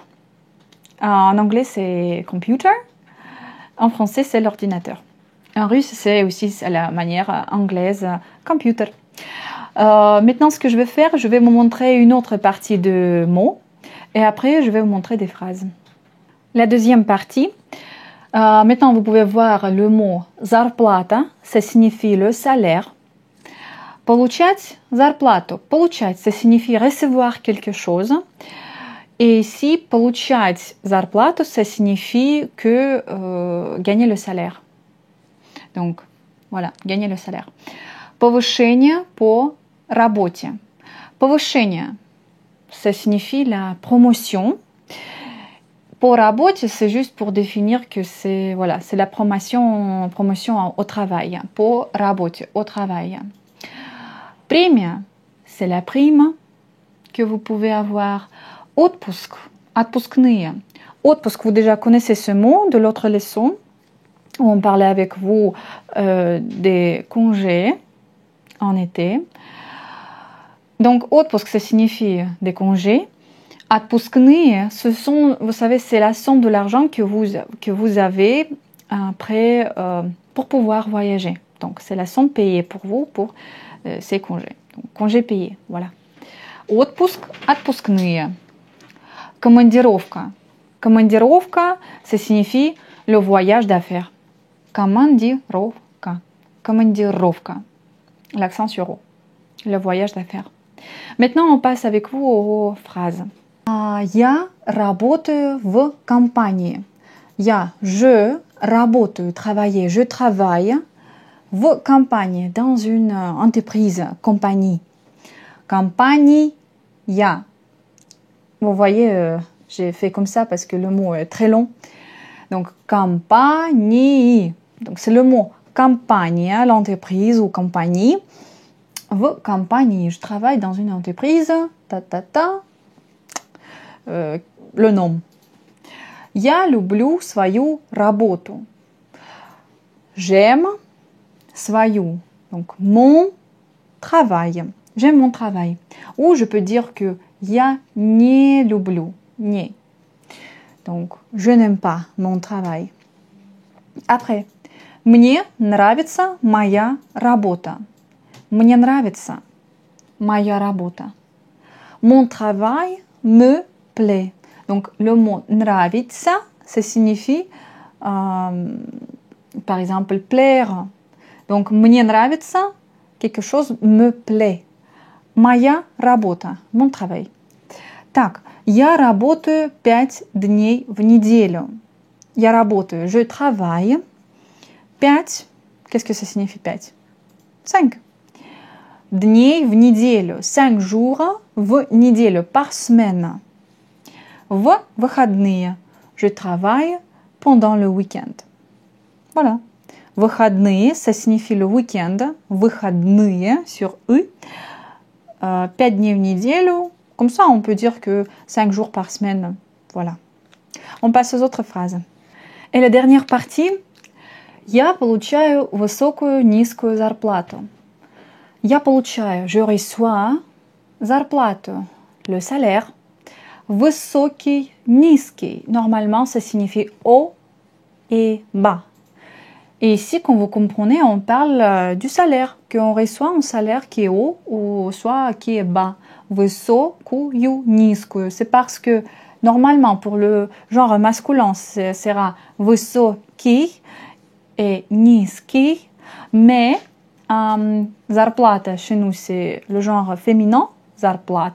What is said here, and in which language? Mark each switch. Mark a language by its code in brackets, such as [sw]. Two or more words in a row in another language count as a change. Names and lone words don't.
[fr] En anglais, c'est computer. En français, c'est l'ordinateur. En russe, c'est aussi la manière anglaise, computer. Maintenant, ce que je vais faire, je vais vous montrer une autre partie de mots. Et après, je vais vous montrer des phrases. La deuxième partie. Maintenant, vous pouvez voir le mot зарплата. Ça signifie le salaire. [ru] Получать зарплату. Получать, [fr] ça signifie recevoir quelque chose. Et ici, [ru] получать зарплату, [fr] ça signifie que gagner le salaire. Donc, voilà, gagner le salaire. [ru] Повышение по работе. Повышение, [fr] ça signifie la promotion. [ru] По работе, [fr] c'est juste pour définir que c'est la promotion au travail. [ru] По работе, [fr] au travail. Премия, c'est la prime que vous pouvez avoir. [ru] Отпуск, отпускные. Отпуск, [fr] vous déjà connaissez ce mot de l'autre leçon. où on parlait avec vous des congés en été. Donc, отпуск, ça signifie des congés. Отпускные, ce sont, vous savez, c'est la somme de l'argent que vous avez après pour pouvoir voyager. Donc, c'est la somme payée pour vous pour ces congés. Donc, congés payés, voilà. [ru] Отпуск, отпускные. Командировка. Командировка, [fr] ça signifie le voyage d'affaires. [ru] Командировка. Командировка. [fr] L'accent sur O. Le voyage d'affaires. Maintenant, on passe avec vous aux phrases. [ru] Я работаю в компании. Je работаю, [fr] travailler, je travaille [ru] в компании, [fr] dans une entreprise, compagnie. Compagnie, я. Vous voyez, j'ai fait comme ça parce que le mot est très long. Donc, compagnie. Donc, c'est le mot compagnie, l'entreprise ou compagnie. [ru] В компании, [fr] je travaille dans une entreprise. Le nom. [ru] Я люблю свою работу. [fr] J'aime свою. Donc, mon travail. J'aime mon travail. Ou je peux dire que [ru] я не люблю. Не. [fr] Donc, je n'aime pas mon travail. Après, [ru] мне нравится моя работа. Мне нравится моя работа. [fr] Mon travail me plaît. Donc, le mot нравится, ça signifie, par exemple, plaire. Donc, [ru] мне нравится, [fr] quelque chose me plaît. [ru] Моя работа, [fr] mon travail. [ru] Так, я работаю 5 дней в неделю. Я работаю, [fr] je travaille. 5, qu'est-ce que ça signifie 5? 5. [ru] Дней в неделю, 5 jours в неделю, [fr] par semaine. [ru] В выходные, [fr] je travaille pendant le week-end. Voilà. Выходные, ça signifie le week-end. [ru] Выходные, [fr] sur U. [ru] 5 дней в неделю. [fr] Comme ça, on peut dire que 5 jours par semaine. Voilà. On passe aux autres phrases. Et la dernière partie. [ru] Я получаю высокую, низкую зарплату. Я получаю, [fr] je reçois, зарплату, le salaire. [ru] Высокий, низкий. [fr] Normalement, ça signifie haut et bas. Et ici, comme vous comprenez, on parle du salaire, qu'on reçoit un salaire qui est haut ou soit qui est bas. [ru] Высокую, низкую. [fr] C'est parce que normalement, pour le genre masculin, ce sera высокий et низкий, mais зарплата chez nous, c'est le genre féminin, зарплата.